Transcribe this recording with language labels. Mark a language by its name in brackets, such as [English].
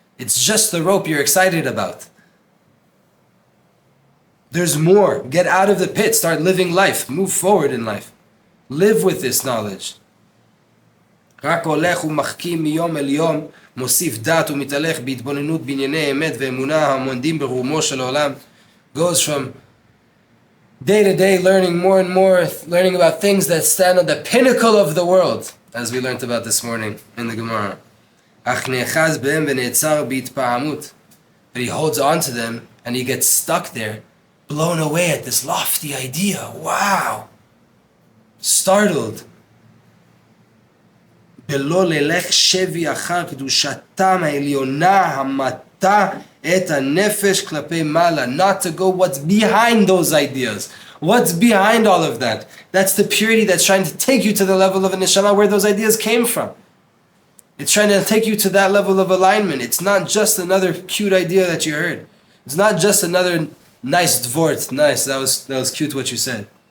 [English] It's just the rope you're excited about. There's more. Get out of the pit. Start living life. Move forward in life. Live with this knowledge. [Hebrew] רק הולך ומחכים מיום אל יום, מוסיף דת ומתהלך בהתבוננות בענייני אמת ואמונה העומדים ברומו של העולם. [English] Goes from day to day, learning more and more, learning about things that stand on the pinnacle of the world, as we learned about this morning in the Gemara. [Hebrew] אך נאחז בהם ונעצר בהתפעמות. [English] But he holds on to them and he gets stuck there, blown away at this lofty idea. Wow! Startled. [Hebrew] ולא ללך שבי אחר קדושתם העליונה המטה את הנפש כלפי מעלה. [English] Not to go what's behind those ideas. What's behind all of that? That's the purity that's trying to take you to the level of a neshama where those ideas came from. It's trying to take you to that level of alignment. It's not just another cute idea that you heard. It's not just another nice dvort. Nice, that was cute what you said.